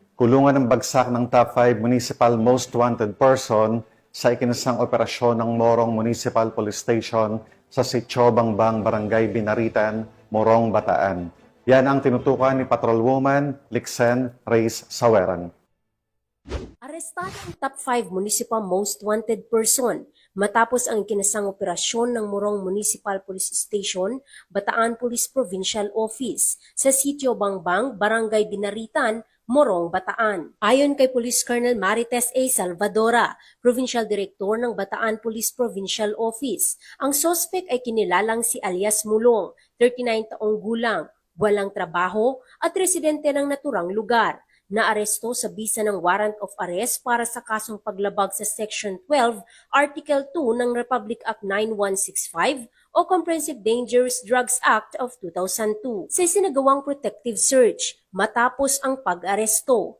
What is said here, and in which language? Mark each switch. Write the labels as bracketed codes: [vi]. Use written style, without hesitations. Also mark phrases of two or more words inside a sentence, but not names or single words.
[tl] Kulungan ng bagsak ng [en] top 5 municipal most wanted person [tl] sa ikinasang operasyon ng Morong Municipal Police Station sa Sitio Bangbang, Barangay Binaritan, Morong, Bataan. Yan ang tinutukan ni Patrolwoman Lixen Reyes Saweran. Arestado ang [en] top 5 municipal most wanted person [tl] matapos ang ikinasang operasyon ng Morong Municipal Police Station, Bataan Police Provincial Office sa Sitio Bangbang, Barangay Binaritan, Morong, Bataan. Ayon kay Police Colonel Marites A. Salvadora, Provincial Director ng Bataan Police Provincial Office, ang suspect ay kinilalang si alias Mulong, 39 taong gulang, walang trabaho at residente ng naturang lugar. Naaresto sa bisa ng [en] warrant of arrest [tl] para sa kasong paglabag sa Section 12, Article 2 ng Republic Act 9165 o Comprehensive Dangerous Drugs Act of 2002 sa isinagawang [en] protective search [tl] matapos ang pag-aresto.